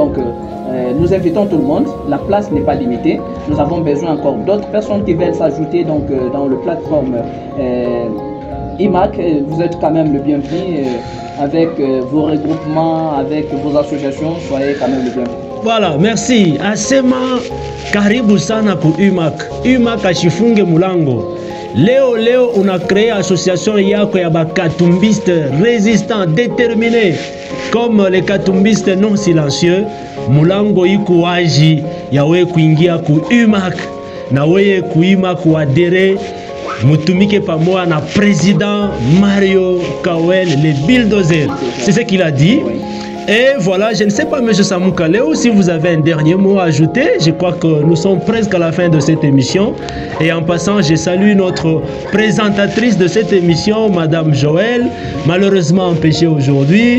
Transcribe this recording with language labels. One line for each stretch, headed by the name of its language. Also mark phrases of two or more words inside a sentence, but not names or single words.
French: Donc nous invitons tout le monde. La place n'est pas limitée. Nous avons besoin encore d'autres personnes qui veulent s'ajouter donc dans le plateforme IMAC. Vous êtes quand même le bienvenu. Avec vos regroupements, avec vos associations, soyez quand même le bienvenu. Voilà, merci.
Swahili: Asema karibu sana ku UMAC. UMAC ashifunge mulango.
French: Leo on a créé association
Swahili: yako ya bakatumbiste
French: résistants, déterminés comme les katumbistes non silencieux.
Swahili: Mulango iko waji yawe kuingia ku UMAC na weye kuima kuadere mutumike pamoja na président Mario Kawel,
French: le bulldozer. C'est ce qu'il a dit. Et voilà, je ne sais pas, M. Samou Kaleo, si vous avez un dernier mot à ajouter. Je crois que nous sommes presque à la fin de cette émission. Et en passant, je salue notre présentatrice de cette émission, Madame Joël, malheureusement empêchée aujourd'hui.